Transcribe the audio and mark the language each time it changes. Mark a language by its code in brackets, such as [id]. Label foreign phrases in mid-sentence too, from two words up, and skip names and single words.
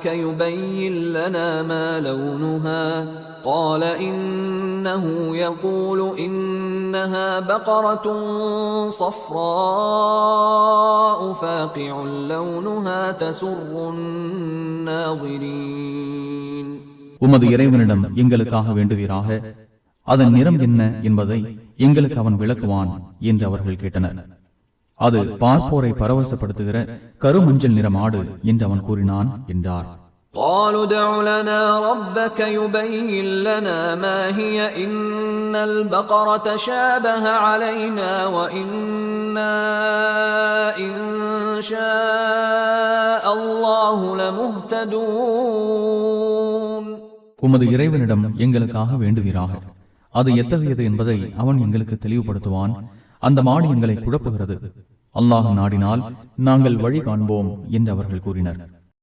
[ar] يبين لنا ما لونها قال إنه يقول إنها بقرة صفراء فاقع لونها تسر الناظرين. [ta] உமது இறைவனிடம் எங்களுக்காக வேண்டுவீராக, அதன் நிறம் என்ன என்பதை எங்களுக்கு அவன் விளக்குவான் என்று அவர்கள் கேட்டனர். அது பார்ப்போரை பரவசப்படுத்துகிற கருமஞ்சள் நிற மாடு என்று அவன் கூறினான் என்றார். [ar] قالوا ادع لنا ربك يبين لنا ما هي إن البقرة شابه علينا وإنا إن شاء الله لمهتدون. [ta] உமது இறைவனிடம் எங்களுக்காக வேண்டுவீராக, அது எத்தகையது என்பதை அவன் எங்களுக்கு தெளிவுபடுத்துவான். அந்த மாடு எங்களை குழப்புகிறது, அல்லாஹ் நாடினால் நாங்கள் வழி காண்போம் என்று அவர்கள் கூறினர்.